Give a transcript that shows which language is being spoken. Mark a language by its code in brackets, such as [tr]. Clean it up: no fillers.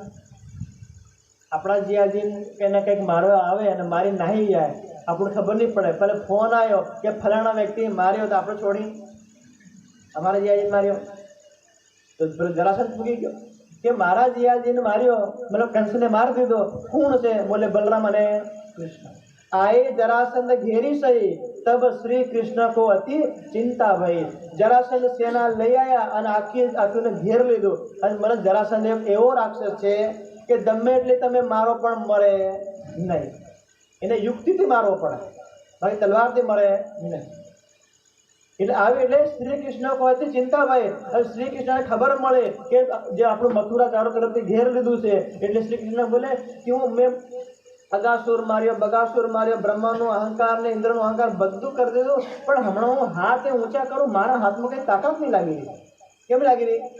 [gu] આપણા જીયાજી કંઈ કંઈક મારવા આવે અને મારી નાહી જાય, આપણને ખબર નહીં પડે. પહેલે ફોન આવ્યો કે ફલાણા વ્યક્તિ માર્યો તો આપણે છોડી અમારા જીયાજીને માર્યો. તો જરાસંઘ પૂગી ગયો કે મારા જીયાજીને માર્યો, મતલબ કંસને મારી દીધો. કોણ છે? બોલે બલરામ અને કૃષ્ણ. [hi] આए जरासंध घेरी सही तब श्री कृष्ण को अति चिंता भई. [gu] જરાસંધ સેના લઈ આવ્યા અને આખીને ઘેર લીધું. અને મને જરાસંધ એવો રાક્ષસ છે કે ગમે એટલે તમે મારો પણ મરે નહીં. એને યુક્તિથી મારવો પડે, બાકી તલવારથી મરે નહીં. એટલે આવી એટલે શ્રી કૃષ્ણ કહેવાથી ચિંતાભાઈ હવે શ્રી કૃષ્ણને ખબર મળે કે જે આપણું મથુરા ચારો તરફથી ઘેર લીધું છે એટલે શ્રી કૃષ્ણ બોલે કે હું મેં અગાસુર માર્યો, બગાસુર માર્યો, બ્રહ્માનો અહંકાર ને ઇન્દ્રનો અહંકાર બધું કરી દીધું, પણ હમણાં હું હાથ ઊંચા કરું મારા હાથમાં કઈ તાકાત નહીં લાગી રહી. કેમ લાગી રહી?